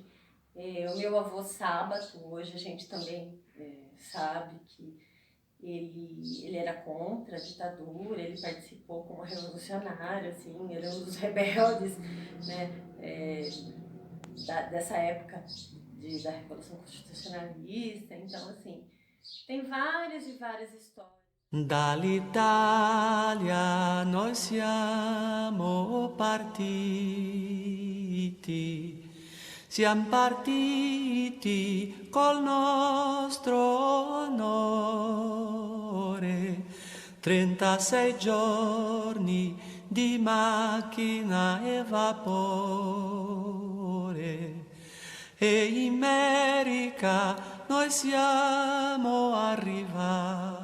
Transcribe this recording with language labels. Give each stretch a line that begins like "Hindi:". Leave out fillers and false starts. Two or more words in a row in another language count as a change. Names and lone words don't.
Portuguese: O meu avô Sábato, hoje a gente também sabe que ele era contra a ditadura, ele participou como revolucionário, assim, era um dos rebeldes, né, dessa época da Revolução Constitucionalista. Então, assim, tem várias e várias histórias.
Italian: Dall'Italia noi siamo partiti. Siamo partiti col nostro onore, 36 giorni di macchina e vapore, e in America noi siamo arrivati.